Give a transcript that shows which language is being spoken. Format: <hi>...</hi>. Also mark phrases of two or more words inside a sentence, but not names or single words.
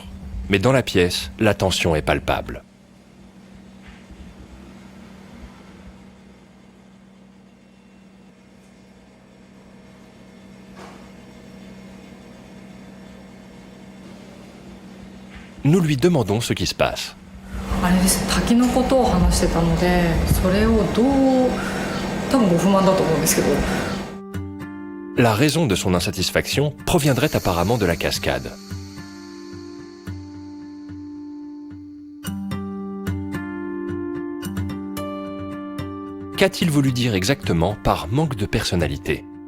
<fr>Mais dans la pièce, la tension est palpable. Nous lui demandons ce qui se passe.</fr> <ja>あれです、滝のことを話してたので、それをどう、多分ご不満だと思うんですけど。</ja> <fr>La raison de son insatisfaction proviendrait apparemment de la cascade. Qu'a-t-il voulu dire exactement par manque de personnalité?</fr>